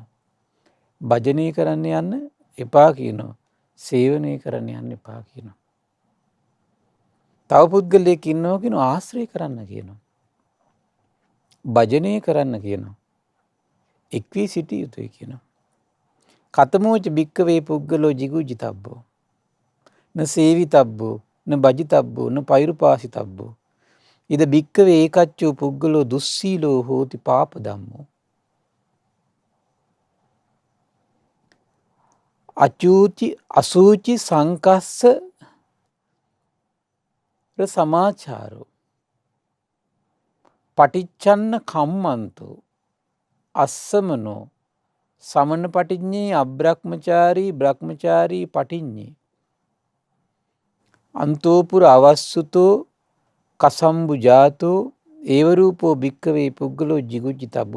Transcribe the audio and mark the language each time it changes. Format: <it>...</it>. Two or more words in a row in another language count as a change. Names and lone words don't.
<si>භජනය කරන්න යන්න එපා කියනවා. සේවනය කරන්න යන්න එපා කියනවා. තව පුද්ගලයෙක් ඉන්නවා කියනවා ආශ්‍රය කරන්න කියනවා. භජනය කරන්න කියනවා. එක් වී සිටිය යුතුයි කියනවා.</si> <pi>කතමෝච භික්කවේ පුද්ගලෝ jigucchittabbo න සේවිතබ්බෝ න භජිතබ්බෝ න පෛරුපාසිතබ්බෝ ඉද භික්කවේ ඒකච්චෝ පුද්ගලෝ දුස්සීලෝ හෝති පාප ධම්මෝ අසූචි සංකස්ස සමාචාරෝ පටිච්චන්න කම්මන්තෝ අස්සමනෝ සමන පටිඥේ අබ්‍රහ්මචාරී බ්‍රහ්මචාරී පටිඥේ අන්තෝපුර අවස්සුතෝ කසම්බු ජාතෝ ඒවරූපෝ භික්කවේ පුද්ගලෝ jigucchittabbo.</pi>